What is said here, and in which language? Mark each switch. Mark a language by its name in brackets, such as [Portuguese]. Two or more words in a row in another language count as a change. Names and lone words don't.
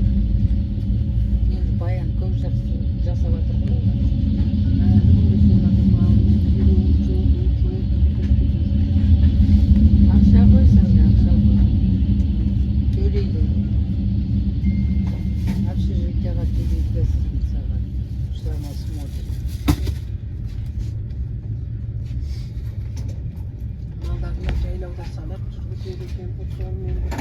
[Kazakh] Енді Баян көп жақсы жасап жатыр ғой. Ақша қойсаң да ақша қой. Төлейді. Общежитияға төлейді гостиницаға. [Russian] Что она смотрит. [Kazakh] Малдарына жайлауда салып жүргізеді екен бұл сонымен.